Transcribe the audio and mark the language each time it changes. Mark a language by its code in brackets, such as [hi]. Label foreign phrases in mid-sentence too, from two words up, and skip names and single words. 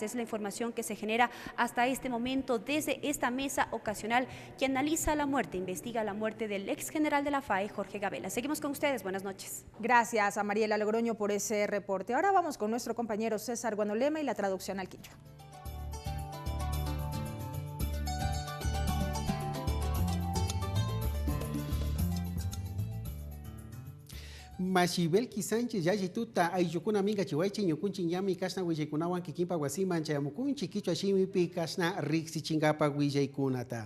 [es] Es la información que se genera hasta este momento desde esta mesa ocasional que analiza la muerte, investiga la muerte del ex general de la FAE, Jorge Gabela. Seguimos con ustedes, buenas noches. Gracias a Mariela Logroño por ese reporte. Ahora vamos con nuestro compañero César Guanolema y la traducción al quichua. [qu] Mashibel Sánchez ya tuta ayukuna minga chihuayche ñukunchi yami kasna huillaikunawan kikimpa guasiman chayamukunchi quichua shimipi kasna rixi chingapa huillaikunata.